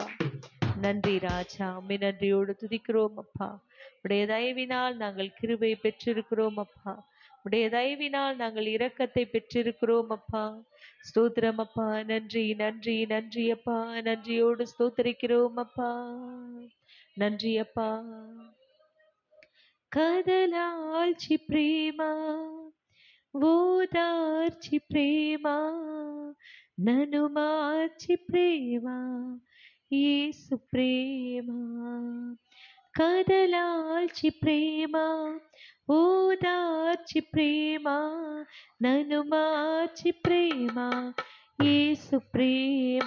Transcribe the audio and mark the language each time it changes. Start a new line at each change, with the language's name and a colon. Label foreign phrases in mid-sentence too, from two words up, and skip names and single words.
Tamil: நன்றி ராஜா, உம்மை நன்றியோடு துதிக்கிறோம் அப்பா. உடைய தயவினால் நாங்கள் கிருபை பெற்றிருக்கிறோம் அப்பா. உடைய தயவினால் நாங்கள் இரக்கத்தை பெற்றிருக்கிறோம் அப்பா. ஸ்தோத்திரம் அப்பா. நன்றி நன்றி நன்றி அப்பா. நன்றியோடு ஸ்தோத்திரிக்கிறோம் அப்பா. நன்றி அப்பா.
Telugu: కదలాల్చి ప్రేమ ఓదార్చి ప్రేమ నన్ను మార్చి ప్రేమ యేసు ప్రేమ. కదలాల్చి ప్రేమ ఓదార్చి ప్రేమ నన్ను మార్చి ప్రేమ యేసు ప్రేమ.